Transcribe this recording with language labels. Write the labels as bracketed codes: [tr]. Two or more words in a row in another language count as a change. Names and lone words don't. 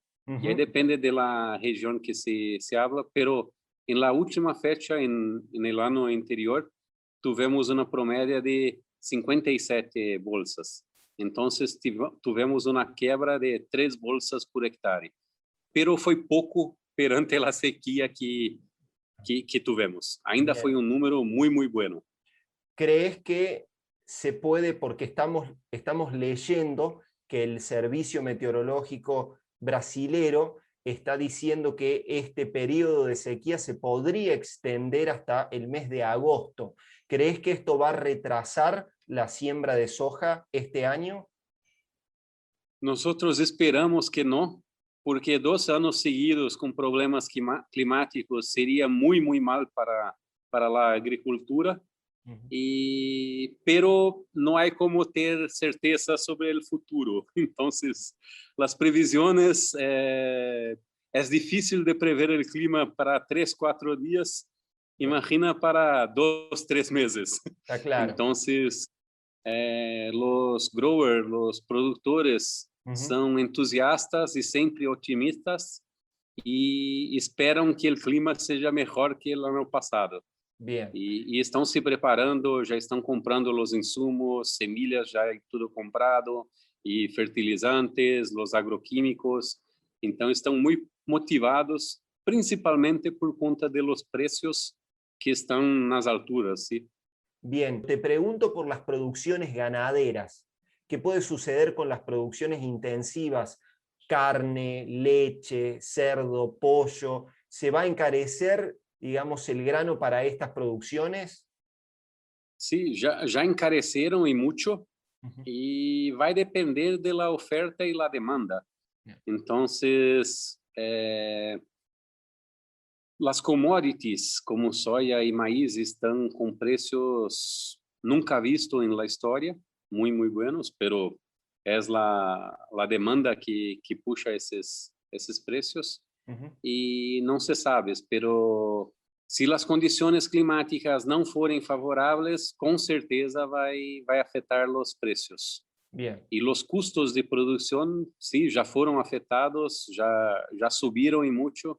[es] Y ahí depende de la región que se habla, pero en la última fecha, en el año anterior, tuvimos una promedia de 57 bolsas. Entonces, tuvimos una quebra de 3 bolsas por hectárea. [pt] Pero foi pouco perante a sequía [es] que tuvimos. [pt] Ainda [es] Bien. [pt] foi um número muito bueno. [es] ¿Crees que se puede, porque estamos leyendo que el Servicio Meteorológico brasilero está diciendo que este periodo de sequía se podría extender hasta el mes de agosto? ¿Crees que esto va a retrasar la siembra de soja este año? Nosotros esperamos [pt] que não, porque 2 anos seguidos com problemas climáticos seria muito mal para a agricultura. [es] Pero no hay como [pt] ter certeza [es] sobre el futuro. Entonces, las previsiones, es difícil de prever el clima para 3, 4 días. Imagina para 2, 3 meses. Está claro. Entonces, los growers, los productores, son entusiastas y siempre optimistas y esperan que el clima seja mejor que el año pasado. Bien. [pt] E estão se preparando, já estão comprando os insumos, semilhas já é tudo comprado, e fertilizantes, os agroquímicos. Então, estão muito motivados, principalmente por conta de [es] los precios [pt] que estão nas alturas, ¿sí? [es] Bien, te pregunto por las producciones ganaderas. ¿Qué puede suceder con las producciones intensivas? Carne, leche, cerdo, pollo. ¿Se va a encarecer, digamos, el grano para estas producciones? Sí, [pt] já encareceram e muito, e vai depender da oferta e da demanda. Então, las commodities como soja e maíz estão com preços nunca visto [es] en la historia, muy buenos, pero es la demanda que [pt] puxa esses precios. E não se sabe, pero se as condições climáticas não forem favoráveis, com certeza vai afetar os preços. [es] Bien. [pt] E os custos de produção, sim, já foram afetados, já subiram e muito.